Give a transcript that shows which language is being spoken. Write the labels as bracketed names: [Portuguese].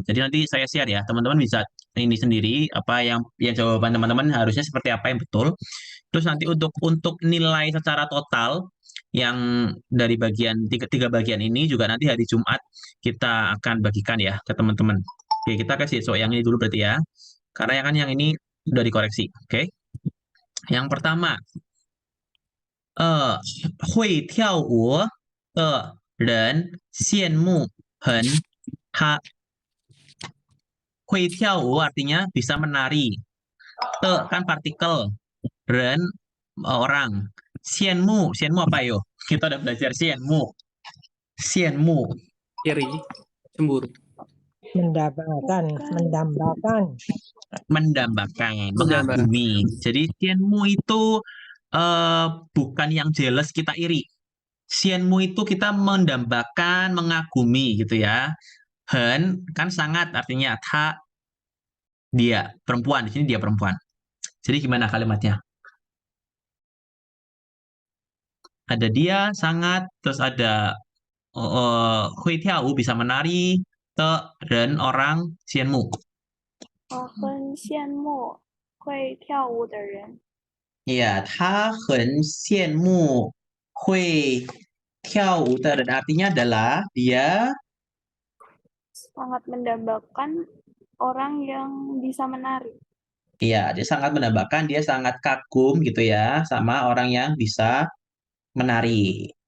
[Indonesian] Jadi nanti saya share ya, teman-teman bisa ini sendiri apa yang jawaban teman-teman harusnya seperti apa yang betul. Terus nanti untuk nilai secara total yang dari bagian tiga bagian ini juga nanti hari Jumat kita akan bagikan ya ke teman-teman. Oke, kita kasih yang ini dulu berarti ya. Karena yang ini udah dikoreksi. Oke. Yang pertama, [Chinese] 会跳舞的人羡慕他. 会跳舞 [Indonesian] artinya bisa menari. Kan partikel. Ren orang. Xianmu apa yo? Kita udah belajar xianmu. Iri, cemburu. Mendambakan. Mengagumi. Jadi xianmu itu bukan yang jealous kita iri. Xianmu itu kita mendambakan, mengagumi gitu ya. Hen kan sangat artinya dia perempuan, di sini dia perempuan. Jadi gimana kalimatnya? Ada dia sangat, terus ada hui tiao bisa menari, dan orang xianmu. [Chinese] 很羡慕会跳舞的人。 [Indonesian] Iya, [Chinese] 他很羡慕会跳舞的人 [Indonesian] artinya adalah dia sangat mendambakan orang yang bisa menari. Iya, dia sangat mendambakan, dia sangat kagum gitu ya sama orang yang bisa menari.